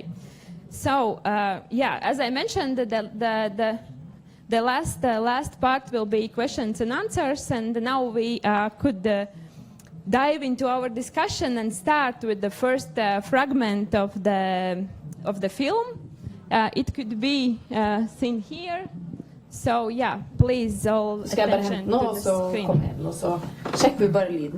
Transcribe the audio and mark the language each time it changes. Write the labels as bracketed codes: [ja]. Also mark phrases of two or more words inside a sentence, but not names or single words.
[en] So, as I mentioned, the last part will be questions and answers, and now we could dive into our discussion and start with the first fragment of the film. It could be seen here. So please all attention to the screen. [no] Kom igjen, og så sjekker vi bare lyden.